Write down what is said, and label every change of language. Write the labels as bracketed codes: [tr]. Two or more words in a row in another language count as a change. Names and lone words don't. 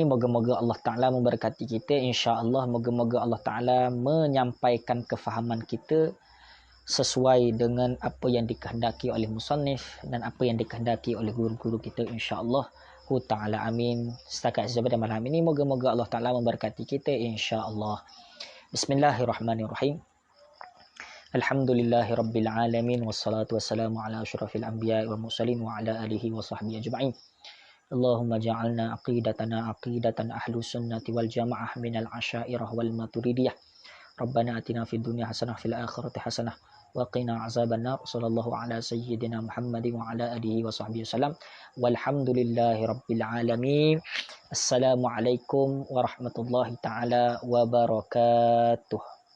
[ms] Moga-moga Allah Ta'ala memberkati kita. InsyaAllah moga-moga Allah Ta'ala menyampaikan kefahaman kita sesuai dengan apa yang dikehendaki oleh musannif dan apa yang dikehendaki oleh guru-guru kita, insyaAllah Ta'ala. Amin. Setakat saja pada malam ini. Moga-moga Allah Ta'ala memberkati kita, insyaAllah. [ar] بسم الله الرحمن الرحيم الحمد لله رب العالمين. والصلاة والسلام على أشرف الأنبياء والمرسلين وعلى آله وصحبه أجمعين. اللهم اجعل عقيدتنا عقيدة أهل السنة والجماعة من الأشاعرة والماتريدية. ربنا آتنا في الدنيا حسنة في الآخرة حسنة وقنا عذاب النار. صلى الله على سيدنا محمد وعلى آله وصحبه وسلم. والحمد لله رب العالمين السلام عليكم ورحمة الله تعالى وبركاته.